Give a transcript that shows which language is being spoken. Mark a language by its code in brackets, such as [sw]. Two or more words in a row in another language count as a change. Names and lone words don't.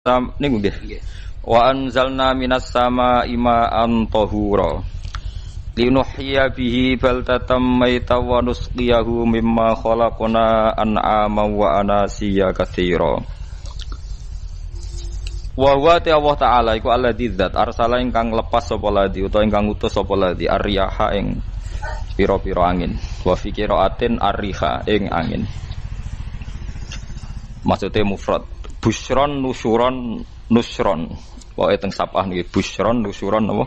[jv] Niku nggih. [ar] وأنزلنا من السماء ماء طهورا. لنحيي به بلدة ميتا ونسقيه مما خلقنا أنعاما وأناسي كثيرا. وهو [jv] Allah taala iku alladzi dzat arsala ingkang lepas sapa ladzi utawa ingkang utus sapa ladzi ar-riyaha ing pira-pira angin. [ar] وفي قراءة الريح ing angin. Maksudnya mufrad. بشرا نشرا نشرا. [jv] Pokoke teng sapah niki [ar] بشرا نشرا [jv] apa?